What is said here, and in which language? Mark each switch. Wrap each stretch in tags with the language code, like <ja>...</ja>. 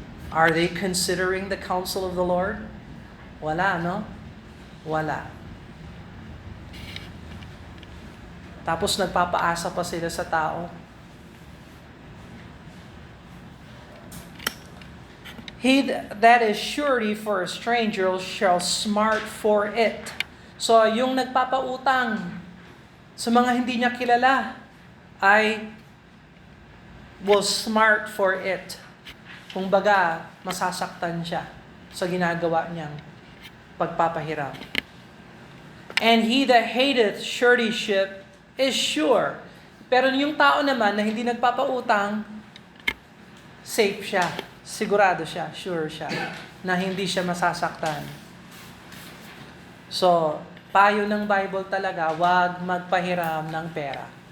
<en>Are they considering the counsel of the Lord?</en> <tl>Wala, no? Wala. Tapos nagpapaasa pa sila sa tao.</tl> <en>He that is surety for a stranger shall smart for it.</en> <tl>So, yung nagpapautang sa mga hindi niya kilala ay</tl> <en>will smart for it.</en> <tl>Kung baga, masasaktan siya sa ginagawa niyang pagpapahiram.</tl> <en>And he that hateth suretyship is sure.</en> <tl>Pero yung tao naman na hindi nagpapautang, safe siya, sigurado siya, sure siya, na hindi siya masasaktan. So, payo ng Bible talaga, wag magpahiram ng pera.</tl>